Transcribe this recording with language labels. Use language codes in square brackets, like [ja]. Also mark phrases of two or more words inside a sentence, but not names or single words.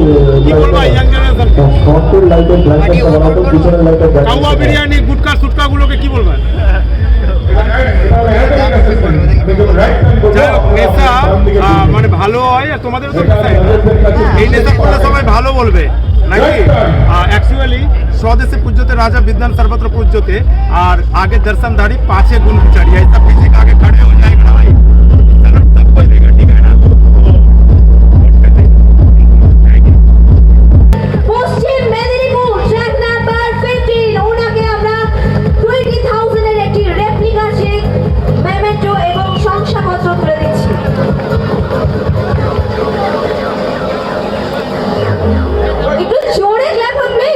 [bn] কি বলবো [en] young generation, [bn] কাউয়া বিরিয়ানি গুটকা সুটকা গুলোকে কি বলবেন? নেশা মানে ভালো হয়, তোমাদের তো এই নেশা করলে সবাই ভালো বলবে নাকি? [sa] অ্যাকচুয়ালি स्वदेशी पूज्यते राजा विद्वान सर्वत्र पूज्यते। [hi] और आगे दर्शनधारी पांचे गुण विचारी, ऐसा फिजिक आगे खड़े हो जाएगा ना भाई, सब कोई देगा। ठीक है ना? [bn] পশ্চিম মেদিনীপুর [en] track number [bn] 15 ওনাকে আমরা 20,000 এর একটি [en] replica cheque, [bn] মেমেন্টো এবং শংসাপত্র তুলে দিচ্ছি। একটু জোরে [en] clap please.